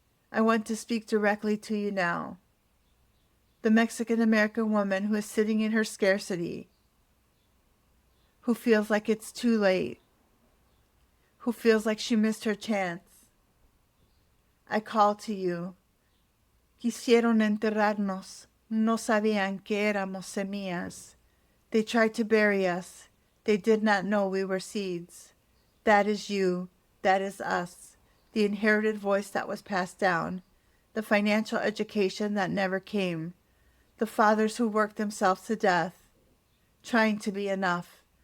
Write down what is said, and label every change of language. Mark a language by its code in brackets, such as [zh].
[en] I want to speak directly to you now. The Mexican American woman who is sitting in her scarcity, who feels like it's too late, who feels like she missed her chance. I call to you. [es] Quisieron enterrarnos. No sabían que éramos semillas. [en] They tried to bury us. They did not know we were seeds. That is you. That is us. The inherited voice that was passed down. The financial education that never came. The fathers who worked themselves to death, trying to be enough.